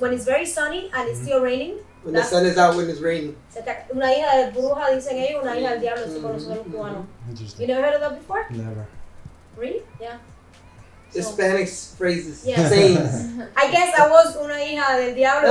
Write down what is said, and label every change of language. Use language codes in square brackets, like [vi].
[en] it's very sunny and it's still raining. When the sun is out, when it's raining. [es] Una hija de bruja dicen ellos, una hija del diablo, así con nosotros los cubanos. [en] Interesting. You never heard of that before? Never. Really? Yeah. Hispanic phrases, Yeah. sayings. I guess I was [es] una hija del diablo.